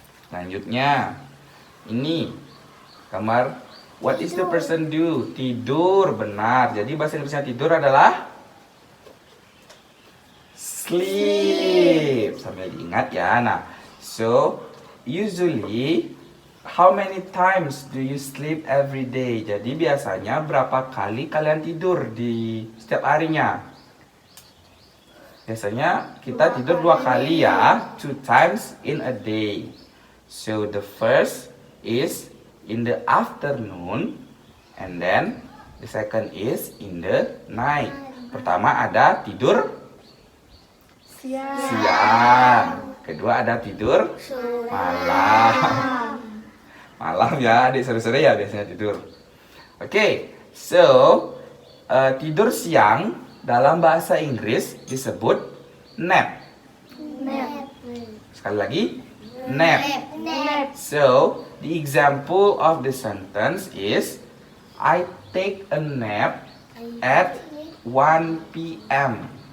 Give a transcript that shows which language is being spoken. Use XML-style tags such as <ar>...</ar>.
<id>Selanjutnya, ini gambar.</id> <en>What is the person do?</en> <id>Tidur, benar. Jadi bahasa Inggrisnya tidur adalah sleep. Sambil diingat ya.</id> <en>Nah, so usually how many times do you sleep every day?</en> <id>Jadi biasanya berapa kali kalian tidur di setiap harinya? Biasanya kita tidur 2 kali ya,</id> <en>2 times in a day. So the first is in the afternoon, and then the second is in the night.</en> <id>Pertama ada tidur siang. Kedua ada tidur malam. Malam ya, adik sore-sore ya biasanya tidur. Oke, so tidur siang dalam bahasa Inggris disebut nap. Sekali lagi, nap.</id> <en>So, the example of the sentence is I take a nap at 1 p.m.</en>